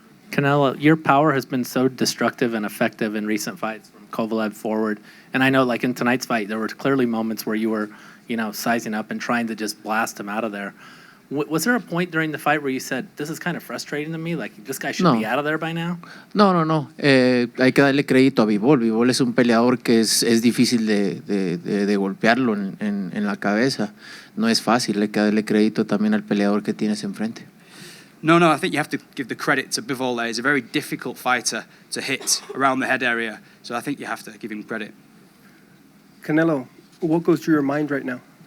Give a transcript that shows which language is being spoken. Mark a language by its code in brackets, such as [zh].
[en] Canelo, your power has been so destructive and effective in recent fights from Kovalev forward. And I know, like in tonight's fight, there were clearly moments where you were, sizing up and trying to just blast him out of there. Was there a point during the fight where you said, this is kind of frustrating to me? Like, this guy should No. be out of there by now? [es] No. Hay que darle crédito a Bivol. Bivol es un peleador que es difícil de golpearlo en la cabeza. No es fácil, hay que darle crédito también al peleador que tienes enfrente. [en] No, I think you have to give the credit to Bivol there. He's a very difficult fighter to hit around the head area. So I think you have to give him credit. Canelo, what goes through your mind right now?